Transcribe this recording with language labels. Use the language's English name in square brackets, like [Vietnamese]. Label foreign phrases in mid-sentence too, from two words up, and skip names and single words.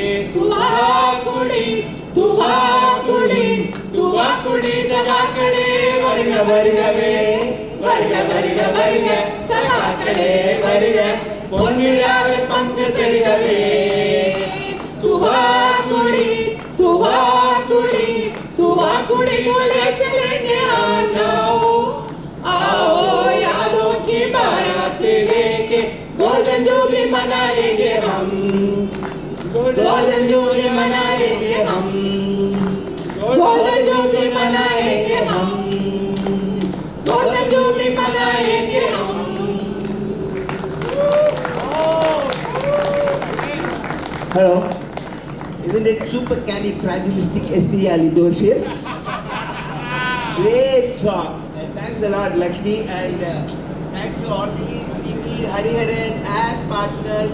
[Tamil] துவா குடி சகாக்களே வருக வருகவே வருக சகாக்களே வருக பொன்னிழாவில் பங்கு பெறுகவே துவா [Hindi] குடி बोले चलेंगे आ जाओ आओ यादों की बारात लेके [English] golden jubilee [Hindi] मनाएंगे हम [English] golden jubilee [Hindi] मनाएंगे हम [English] golden jubilee [Hindi] मनाएंगे हम [English] golden jubilee [Hindi] मनाएंगे हम [English] Hello. Isn't it supercalifragilisticexpialidocious? Great song. And thanks a lot, Lakshmi. And thanks to all the people, Hariharan and partners.